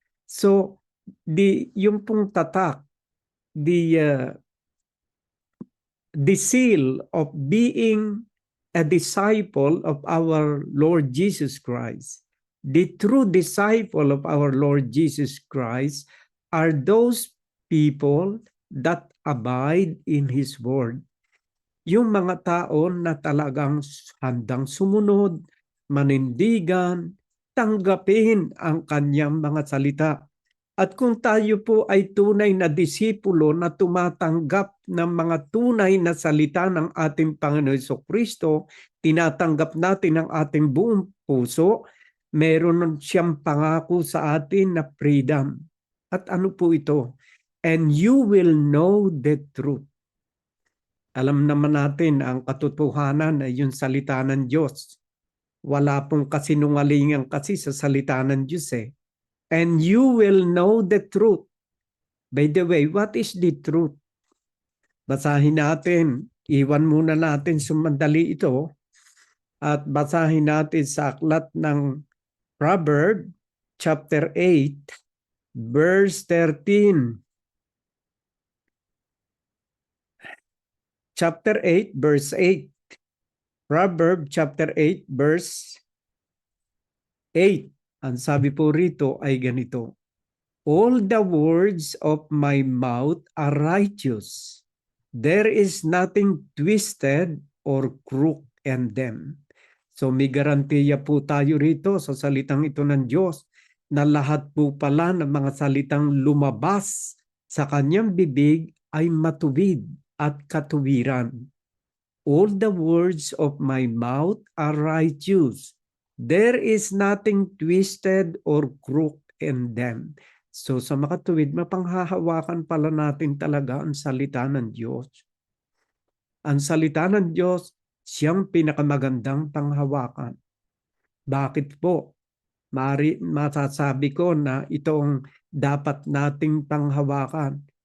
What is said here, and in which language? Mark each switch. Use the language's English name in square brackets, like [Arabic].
[English] So, [Filipino] yung pong tatak, [English] the seal of being a disciple of our Lord Jesus Christ, the true disciple of our Lord Jesus Christ are those people that abide in His Word. [Filipino] Yung mga tao na talagang handang sumunod, manindigan, tanggapin ang kanyang mga salita. At kung tayo po ay tunay na disipulo na tumatanggap ng mga tunay na salita ng ating Panginoon Jesucristo, tinatanggap natin ang ating buong puso, meron siyang pangako sa atin na freedom. At ano po ito? [English] And you will know the truth. [Filipino] Alam naman natin ang katotohanan ay yung salita ng Diyos. Wala pong kasinungalingan kasi sa salita ng Diyos eh. [English] And you will know the truth. By the way, what is the truth? [Filipino] Basahin natin. Iwan muna natin sumandali ito. At basahin natin sa aklat ng Proverbs chapter 8, verse 13. [English] Chapter 8, verse 8. Proverbs chapter 8, verse 8. [Filipino] Ang sabi po rito ay ganito. [English] All the words of my mouth are righteous. There is nothing twisted or crooked in them. [Filipino] So may garantiya po tayo rito sa salitang ito ng Diyos na lahat po pala ng mga salitang lumabas sa kanyang bibig ay matuwid at katuwiran. [English] All the words of my mouth are righteous. There is nothing twisted or crooked in them. [Filipino] So sa makatuwid, mapanghahawakan pala natin talaga ang salita ng Diyos. Ang salita ng Diyos, siyang pinakamagandang panghawakan. Bakit po? Masasabi ko na itong dapat nating panghawakan.